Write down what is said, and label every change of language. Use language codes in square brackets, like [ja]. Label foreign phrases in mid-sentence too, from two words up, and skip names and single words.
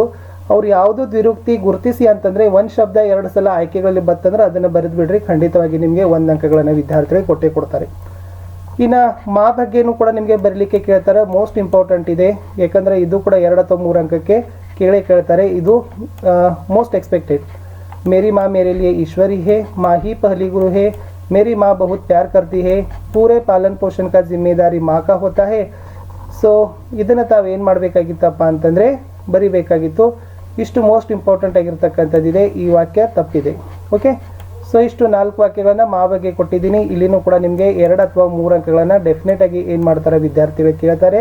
[kn] ಅವ್ರು ಯಾವುದು ದ್ವಿರುಕ್ತಿ ಗುರುತಿಸಿ ಅಂತಂದರೆ 1 ಶಬ್ದ 2 ಸಲ ಆಯ್ಕೆಗಳಲ್ಲಿ ಬರ್ತಂದ್ರೆ ಅದನ್ನು ಬರೆದು ಬಿಡ್ರಿ, ಖಂಡಿತವಾಗಿ ನಿಮಗೆ 1 ಅಂಕಗಳನ್ನು ವಿದ್ಯಾರ್ಥಿಗಳಿಗೆ ಕೊಡ್ತಾರೆ. ಇನ್ನು ಮಾ ಬಗ್ಗೆನೂ ಕೂಡ ನಿಮಗೆ ಬರಲಿಕ್ಕೆ ಕೇಳ್ತಾರೆ. [en] most important [kn] ಇದೆ, ಯಾಕಂದರೆ ಇದು ಕೂಡ 2 ಅಥವಾ 3 ಅಂಕಕ್ಕೆ ಕೇಳ್ತಾರೆ. ಇದು [en] most expected. [hi] मेरी माँ मेरे लिए ईश्वरी है. माँ ही पहली गुरु है. मेरी माँ बहुत प्यार करती है. पूरे पालन पोषण का जिम्मेदारी माँ का होता है. [kn] ಸೊ ಇದನ್ನು ತಾವೇನು ಮಾಡಬೇಕಾಗಿತ್ತಪ್ಪ ಅಂತಂದರೆ ಬರಿಬೇಕಾಗಿತ್ತು. ಇಷ್ಟು [en] most important [kn] ಆಗಿರ್ತಕ್ಕಂಥದ್ದಿದೆ. ಈ ವಾಕ್ಯ ತಪ್ಪಿದೆ. ಓಕೆ, ಸೊ ಇಷ್ಟು 4 ವಾಕ್ಯಗಳನ್ನು ಮಾ ಬಗ್ಗೆ ಕೊಟ್ಟಿದ್ದೀನಿ. ಇಲ್ಲಿನೂ ಕೂಡ ನಿಮಗೆ 2 ಅಥವಾ 3 ಅಂಕಗಳನ್ನು ಡೆಫಿನೆಟ್ ಆಗಿ ಏನು ಮಾಡ್ತಾರೆ ವಿದ್ಯಾರ್ಥಿಗಳು ಕೇಳ್ತಾರೆ.